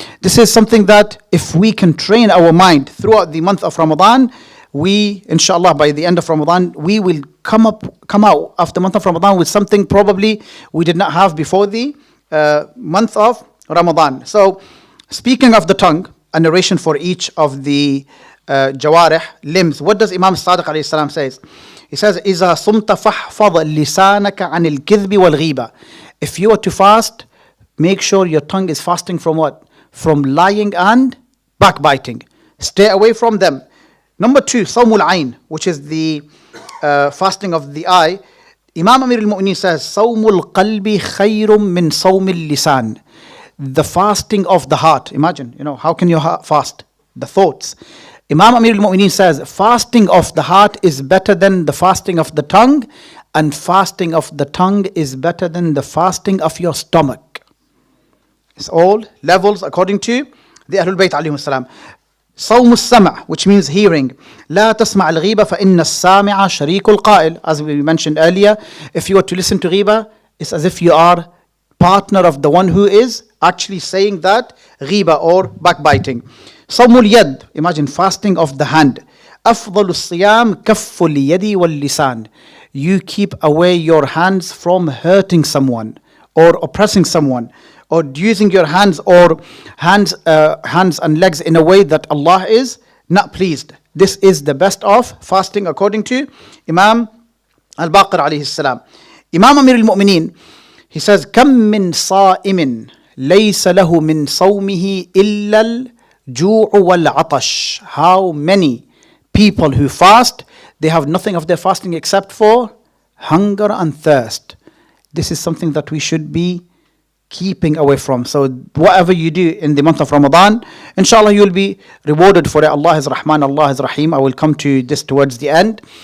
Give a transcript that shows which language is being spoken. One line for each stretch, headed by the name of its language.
English: This is something that if we can train our mind throughout the month of Ramadan, we, inshallah, by the end of Ramadan, we will come out of the month of Ramadan with something probably we did not have before the month of Ramadan. So, speaking of the tongue, a narration for each of the jawarih, limbs. What does Imam Sadiq alayhi salam says? He says,
Arabic: إِذَا صُمْتَ فَحْفَظْ لِسَانَكَ عَنِ الْكِذْبِ وَالْغِيبَةِ.
English: If you are to fast, make sure your tongue is fasting from what? From lying and backbiting. Stay away from them. Number 2,
Arabic: صَوْمُ الْعَيْنِ,
English: which is the fasting of the eye.
Arabic: Imam Amir al-Mu'mineen
English: says,
Arabic: صَوْمُ الْقَلْبِ خَيْرٌ مِّن صَوْمِ اللِّسَانِ.
English: The fasting of the heart. Imagine, how can your heart fast? The thoughts. Imam Amir al-Mu'mineen says, fasting of the heart is better than the fasting of the tongue, and fasting of the tongue is better than the fasting of your stomach. It's all levels according to the Ahlul Bayt alayhim salam.
Arabic: صوم السمع,
English: which means hearing.
Arabic: لا تسمع الغيبة فإن السامع شريك القائل.
English: As we mentioned earlier, if you were to listen to ghiba, it's as if you are partner of the one who is actually saying that ghiba or backbiting.
Arabic: صوم اليد,
English: imagine fasting of the hand.
Arabic: أفضل الصيام كف اليد واللسان.
English: You keep away your hands from hurting someone or oppressing someone, or using your hands or hands and legs in a way that Allah is not pleased. This is the best of fasting according to Imam al-Baqir alayhi salam.
Arabic: Imam Amir al-Mu'mineen,
English: he says,
Arabic: كم من صائم ليس له من صومه إلا الجوع والعطش.
English: How many people who fast, they have nothing of their fasting except for hunger and thirst. This is something that we should be keeping away from. So whatever you do in the month of Ramadan, inshallah you'll be rewarded for it. Allah is Rahman, Allah is Rahim. I will come to this towards the end.